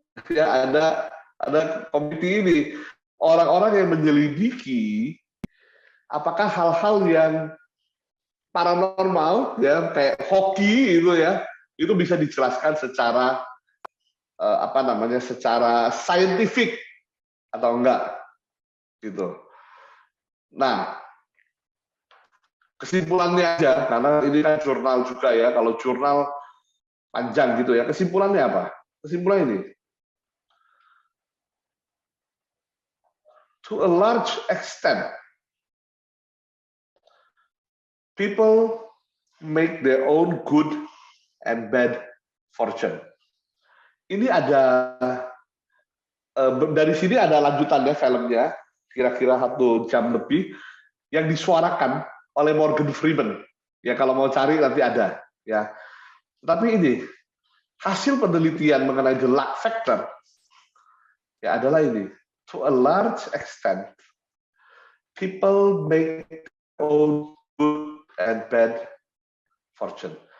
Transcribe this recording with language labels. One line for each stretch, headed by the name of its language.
Indonesian: Ya, ada komite ini, orang-orang yang menyelidiki apakah hal-hal yang paranormal, ya kayak hoki itu ya, itu bisa dijelaskan secara secara saintifik atau enggak, gitu. Nah, kesimpulannya aja, karena ini kan jurnal juga ya, kalau jurnal panjang gitu ya, kesimpulannya apa? Kesimpulan ini,
English: to a large extent, people make their own good and bad fortune.
Indonesian: Ini ada dari sini ada lanjutannya filmnya, kira-kira 1 jam lebih, yang disuarakan oleh Morgan Freeman. Ya kalau mau cari nanti ada. Ya. Tapi ini hasil penelitian mengenai the luck factor ya adalah ini.
English: To a large extent, people make their own good and bad fortune.